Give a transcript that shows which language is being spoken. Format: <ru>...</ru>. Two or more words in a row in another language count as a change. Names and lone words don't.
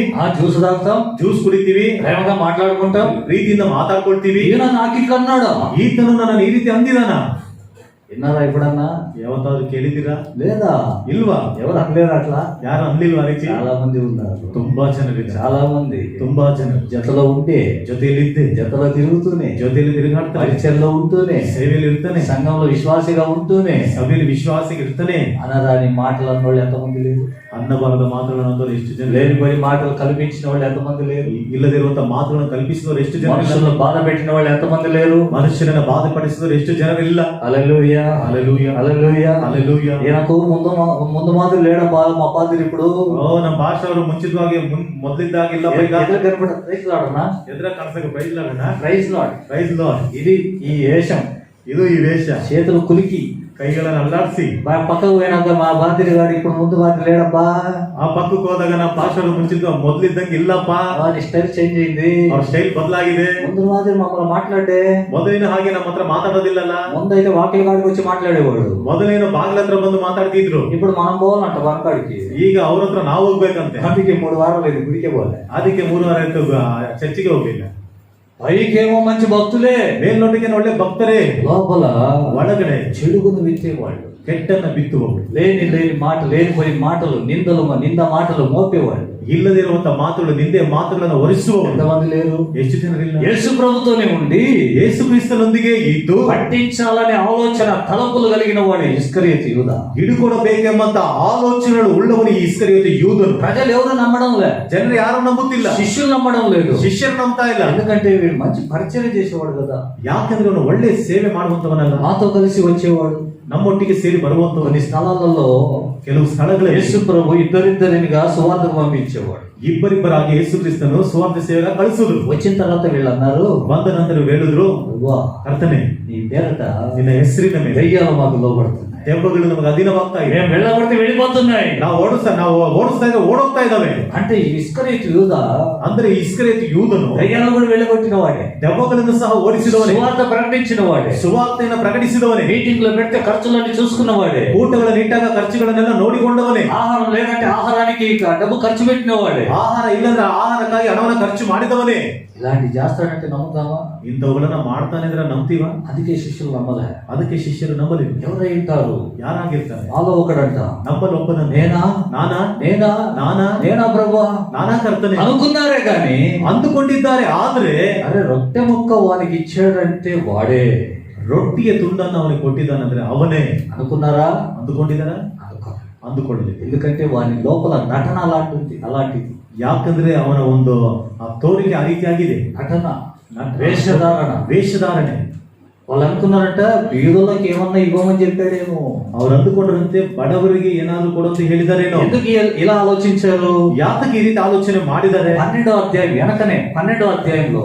<te>జ్యూస్ తాగుతాం,</te> <kn>ಜ್ಯೂಸ್ ಕುಡಿತೀವಿ,</kn> <te>ప్రేమగా మాట్లాడుకుంటాం.</te> <kn>ಪ್ರೀತಿಯಿಂದ ಮಾತಾಡ್ಕೊಳ್ತೀವಿ.</kn> <te>ఈయన నాకు ఇట్లా అన్నాడు.</te> <kn>ಈತನು ನನ್ನ ಈ ರೀತಿ ಅಂದಿದಾನ.</kn> <te>విన్నారా ఎప్పుడన్నా?</te> <kn>ಯಾವತ್ತಾದ್ರೂ ಕೇಳಿದ್ದೀರಾ?</kn> <te>లేదా?</te> <kn>ಇಲ್ವಾ?</kn> <te>ఎవరు అనలేరు అట్లా?</te> <kn>ಯಾರು ಅನ್ಲಿಲ್ವಾ? ರೀತಿ</kn> <te>చాలా మంది ఉన్నారు,</te> <kn>ತುಂಬಾ ಜನರಿದ್ದಾರೆ.</kn> <te>చాలా మంది</te> <kn>ತುಂಬಾ ಜನರು</kn> <te>జతలో ఉంటే,</te> <kn>ಜೊತೆಯಲ್ಲಿದ್ದೆ,</kn> <te>జతలో తిరుగుతూనే,</te> <kn>ಜೊತೆಯಲ್ಲಿ ತಿರುಗಾಡ್ತಾರೆ,</kn> <te>పరిచయంలో ఉంటూనే,</te> <kn>ಸೇವೆಯಲ್ಲಿ ಇರ್ತಾನೆ,</kn> <te>సంఘంలో విశ్వాసిగా ఉంటూనే</te> <kn>ಸಭೆಯಲ್ಲಿ ವಿಶ್ವಾಸಿಗೆ ಇರ್ತಾನೆ.</kn> <te>అనరాని మాటలు అన్నోళ్ళు ఎంతమంది లేరు?</te> <kn>ಅನ್ನಬಾರದ ಮಾತುಗಳನ್ನು ಎಷ್ಟು ಜನ,</kn> <te>లేనిపోయి మాటలు కల్పించిన వాళ్ళు ఎంతమంది లేరు?</te> <kn>ಇಲ್ಲದಿರುವಂತ ಮಾತುಗಳನ್ನು ಕಲ್ಪಿಸಿದವರು ಎಷ್ಟು ಜನ,</kn> <te>మనుషులను బాధ పెట్టిన వాళ్ళు ఎంతమంది లేరు?</te> <kn>ಮನುಷ್ಯರನ್ನ ಬಾಧಪಡಿಸಿದವರು ಎಷ್ಟು ಜನರಿಲ್ಲ.</kn> <te>హల్లెలూయా, హల్లెలూయా, హల్లెలూయా, హల్లెలూయా. ఈయనకు ముందు మాదిరి లేడబ్బా మా పాదిరి ఇప్పుడు.</te> <kn>ನಮ್ಮ ಭಾಷೆ ಅವರು ಮುಂಚಿತವಾಗಿ ಮೊದಲಿದ್ದಾಗಿಲ್ಲ.</kn> <te>ఎదురు కనపడ</te> <en>Praise Lordana?</en> <kn>ಎದುರ ಕಾಣಿಸಕ್ಕೆ</kn> <en>Praise Lord, Praise Lord. Praise Lord.</en> <te>ఇది ఈ వేషం</te> <kn>ಇದು ಈ ವೇಷ.</kn> <te>చేతులు కులికి</te> <kn>ಕೈಗಳನ್ನು ಅಲ್ಲಾಡಿಸಿ</kn> <te>పక్కకు పోయినాక మా బాధ్యుడు గారు ఇప్పుడు ముందు బాధ్యుడు లేడబ్బా,</te> <kn>ಆ ಪಕ್ಕಕ್ಕೆ ಹೋದಾಗ ನಾ ಪಾಸ್ಟರ್ ಮುಂಚಿದ್ದು ಮೊದ್ಲಿದ್ದಂಗೆ ಇಲ್ಲಪ್ಪ,</kn> <te>వారి</te> <en>style change</en> <te>అయింది,</te> <kn>ಅವ್ರ ಸ್ಟೈಲ್ ಬದಲಾಗಿದೆ.</kn> <te>ముందు మాదిరి మమ్మల్ని మాట్లాడే,</te> <kn>ಮೊದಲಿನ ಹಾಗೆ ನಮ್ಮ ಹತ್ರ మాట్లాడೋದಿಲ್ಲಲ್ಲ.</kn> <te>ముందైతే వాకిల కాడికి వచ్చి మాట్లాడేవాడు,</te> <kn>ಮೊದಲೇನು ಬಾಗಿಲ ಹತ್ರ ಬಂದು ಮಾತಾಡ್ತಿದ್ರು.</kn> <te>ఇప్పుడు మనం పోవాలంట వాకాడికి.</te> <kn>ಈಗ ಅವ್ರ ಹತ್ರ ನಾವು ಹೋಗ್ಬೇಕಂತೆ.</kn> <te>అందుకే 3 వారాలు లేదు గుడికే పోలే.</te> <kn>ಅದಕ್ಕೆ 3 ವಾರ ಆಯ್ತು ಚರ್ಚಿಗೆ ಹೋಗ್ಲಿಲ್ಲ.</kn> <te>పైకేమో మంచి భక్తులే,</te> <kn>ಮೇಲ್ನೋಟಕ್ಕೆ ಒಳ್ಳೆ ಭಕ್ತರೇ,</kn> <te>లోపల</te> <kn>ಒಳಗಡೆ</kn> <te>చెడుగును విత్తేవాళ్ళు,</te> <kn>ಕೆಟ್ಟನ್ನ ಬಿತ್ತುವವರು,</kn> <te>లేని మాట లేనిపోయి మాటలు నింద మాటలు మోపేవాళ్ళు,</te> <kn>ಇಲ್ಲದಿರುವಂತ ಮಾತುಗಳು ನಿಂದೆ ಮಾತುಗಳನ್ನು ಹೊರಿಸುವವರು</kn> <te>ఎంతమంది లేరు?</te> <kn>ಎಷ್ಟು ಜನರಿಲ್ಲ.</kn> <te>యేసు ప్రభుతోనే ఉండి</te> <kn>ಯೇಸು ಕ್ರಿಸ್ತನೊಂದಿಗೆ ಇದ್ದು</kn> <te>పట్టించాలనే ఆలోచన తలపులు కలిగిన వాడు ఇస్కరియోతు యూదా.</te> <kn>ಹಿಡುಕೊಡಬೇಕೆಂಬಂತ ಆಲೋಚನೆಗಳು ಉಳ್ಳವನು ಈ ಇಸ್ಕರಿಯೋತು ಯೂದನು.</kn> <te>ప్రజలు ఎవరు నమ్మడం లే,</te> <kn>ಜನರು ಯಾರು ನಂಬುತ್ತಿಲ್ಲ,</kn> <te>శిష్యులు నమ్మడం లేదు.</te> <kn>ಶಿಷ್ಯರು ನಂಬ್ತಾ ಇಲ್ಲ.</kn> <te>ఎందుకంటే వీడు మంచి పరిచయం చేసేవాడు కదా,</te> <kn>ಯಾಕಂದ್ರೆ ಅವನು ಒಳ್ಳೆ ಸೇವೆ ಮಾಡುವಂತವನಲ್ಲ,</kn> <te>మాతో కలిసి వచ్చేవాడు.</te> <kn>ನಮ್ಮೊಟ್ಟಿಗೆ ಸೇರಿ ಬರುವಂತವನು.</kn> <te>కొన్ని స్థలాలలో</te> <kn>ಕೆಲವು ಸ್ಥಳಗಳಲ್ಲಿ</kn> <te>యేసు ప్రభు ఇద్దరిద్దరినిగా సువార్తను పంపించేవాడు.</te> <kn>ಇಬ್ಬರಿಬ್ಬರಾಗಿ ಯೇಸು ಕ್ರಿಸ್ತನು ಸುವಾರ್ತೆ ಸೇವೆಗೆ ಕಳಿಸಿದ್ರು.</kn> <te>వచ్చిన తర్వాత వీళ్ళు అన్నారు,</te> <kn>ಬಂದ ನಂತರ ಹೇಳಿದ್ರು, ಕರ್ತನೆ</kn> <te>నీ పేరట</te> <kn>ನಿನ್ನ ಹೆಸರಿನ ಮೇಲೆ</kn> <te>దయ్యాలు మాకు లోబడుతున్నాయి,</te> <kn>ದೆವ್ವಗಳು ನಮಗೆ ಅಧೀನವಾಗ್ತಾ ಇದೆ,</kn> <te>మేము వెళ్ళబడితే వెళ్ళిపోతున్నాయి.</te> <kn>ನಾವು ಓಡಿಸ್ತಾ ಇದ್ರೆ ಓಡೋಗ್ತಾ ಇದ್ದಾವೆ.</kn> <te>అంటే ఈ ఇస్కరియోతు యూదా</te> <kn>ಅಂದ್ರೆ ಇಸ್ಕರಿಯೋತು ಯೂದನು</kn> <te>దయ్యాలను కూడా వెళ్ళగొట్టిన వాడే,</te> <kn>ದೆವ್ವಗಳನ್ನು ಸಹ ಓಡಿಸಿದವನೇ,</kn> <te>సువార్త ప్రకటించిన వాడే,</te> <kn>ಸುವಾರ್ತೆಯನ್ನು ಪ್ರಕಟಿಸಿದವನೇ,</kn> <te>మీటింగ్ లో పెడితే ఖర్చులన్నీ చూసుకున్న వాడే,</te> <kn>ಊಟಗಳನ್ನು ಇಟ್ಟಾಗ ಖರ್ಚುಗಳನ್ನೆಲ್ಲ ನೋಡಿಕೊಂಡವನೇ,</kn> <te>ఆహారం లేదంటే ఆహారానికి డబ్బు ఖర్చు పెట్టిన వాడే,</te> <kn>ಆಹಾರ ಇಲ್ಲಂದ್ರೆ ಆಹಾರಕ್ಕಾಗಿ ಹಣವನ್ನು ಖರ್ಚು ಮಾಡಿದವನೇ.</kn> <te>ఇలాంటి చేస్తాడంటే నమ్ముతావా?</te> <kn>ಇಂಥವುಗಳನ್ನ ಮಾಡ್ತಾನೆ ಅಂದ್ರೆ ನಂಬ್ತೀವ?</kn> <te>అందుకే శిష్యులు నమ్మలే.</te> <kn>ಅದಕ್ಕೆ ಶಿಷ್ಯರು ನಂಬಲಿಲ್ಲ.</kn> <te>ఎవరై ఉంటారు?</te> <kn>ಯಾರಾಗಿರ್ತಾರೆ?</kn> <te>నాలో ఒకడంట,</te> <kn>ನಂಬಲ್ ಒಬ್ಬನ</kn> <te>నేనా</te> <kn>ನಾನಾ</kn> <te>నేనా</te> <kn>ನಾನಾ</kn> <te>నేనా ప్రభువా</te> <kn>ನಾನಾ ಕರ್ತನೆ</kn> <te>అనుకున్నారే గాని</te> <kn>ಅಂದುಕೊಂಡಿದ್ದಾರೆ. ಆದ್ರೆ</kn> <te>అరే రొట్టె ముక్క వానికి ఇచ్చాడంటే వాడే,</te> <kn>ರೊಟ್ಟಿಯ ತುಂಡನ್ನು ಅವನಿಗೆ ಕೊಟ್ಟಿದ್ದಾನಂದ್ರೆ ಅವನೇ</kn> <te>అనుకున్నారా?</te> <kn>ಅಂದುಕೊಂಡಿದ್ದಾರ?</kn> <te>అనుకో.</te> <kn>ಅಂದುಕೊಳ್ಳಲಿಲ್ಲ.</kn> <te>ఎందుకంటే వాని లోపల నటన అలాంటిది.</te> <kn>ಯಾಕಂದ್ರೆ ಅವನ ಒಂದು ಆ ತೋರಿಕೆ ಆ ರೀತಿಯಾಗಿದೆ.</kn> <te>నటన, ವೇಷಧಾರಣೆ. వాళ్ళు అనుకున్నారంట బీదోళ్ళకి ఏమన్నా ఇవ్వమని చెప్పాడేమో,</te> <kn>ಅವ್ರು ಅಂದುಕೊಂಡ್ರಂತೆ ಬಡವರಿಗೆ ಏನಾದ್ರು ಕೊಡಂತ ಹೇಳಿದಾರೇನೋ.</kn> <te>ఎందుకు ఇలా ఆలోచించారు?</te> <kn>ಯಾತಕ್ಕೆ ಈ ರೀತಿ ಆಲೋಚನೆ ಮಾಡಿದ್ದಾರೆ?</kn> <te>12వ అధ్యాయం వెనకనే 12వ అధ్యాయంలో</te>